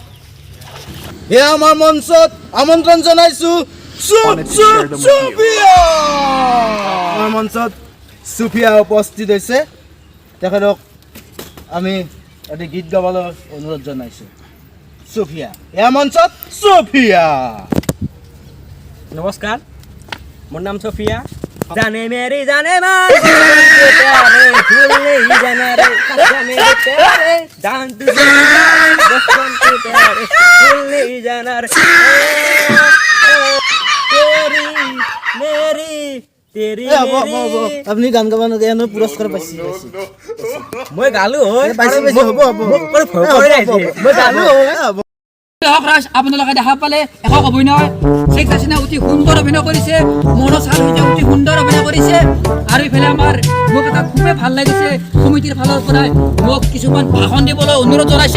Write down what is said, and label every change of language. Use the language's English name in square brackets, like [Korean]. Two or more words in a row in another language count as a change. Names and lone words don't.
[Assamese] এয়া আমাৰ মঞ্চত আমন্ত্ৰণ জনাইছো চুফিয়া। আমাৰ মঞ্চত চুফিয়া উপস্থিত হৈছে। তেখেতক আমি এটি গীত গাবলৈ অনুৰোধ জনাইছো। চুফিয়া, এয়া মঞ্চত চুফিয়া। নমস্কাৰ, মোৰ নাম চুফিয়া। [Hindi] जाने मेरी जाने मान के प्यारे भूल नहीं जाना रे, जाने मेरे प्यारे जान तुझे बचपन के प्यारे भूल नहीं जाना रे। तेरी मेरी तेरी मेरी [Assamese] আপুনি গান গাব নাজানে পুৰস্কাৰ পাইছে। মই গালো হয় পাইছে হ'ব হ'ব। মোক ভয় কৰি আহিছে মই গালো হক ৰাজ আপোনালোকে দেখা পালে একক অভিনয়। শেখ হাছিনা অতি সুন্দৰ অভিনয় কৰিছে। মনোজ হাজৰিকাই অতি সুন্দৰ অভিনয় কৰিছে। আৰু ইফালে আমাৰ মোক এটা খুবেই ভাল লাগিছে, সমিতিৰ ফালৰ পৰাই মোক কিছুমান ভাষণ দিবলৈ অনুৰোধ জনাইছে।